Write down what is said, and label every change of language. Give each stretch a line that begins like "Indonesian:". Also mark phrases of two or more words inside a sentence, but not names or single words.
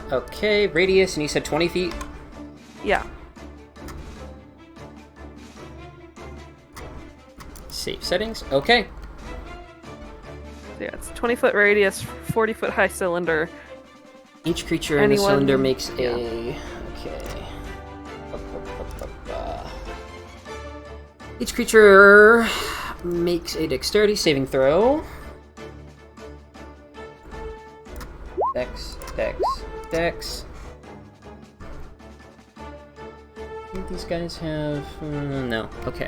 English: Okay, radius, and you said 20 feet? Yeah. Save settings. Okay. So yeah, it's 20-foot radius, 40-foot high cylinder. Each creature in the Anyone- cylinder makes yeah. a... Okay. Ba-ba-ba-ba-ba. Each creature makes a dexterity saving throw. Dex. I think these guys have... no. Okay.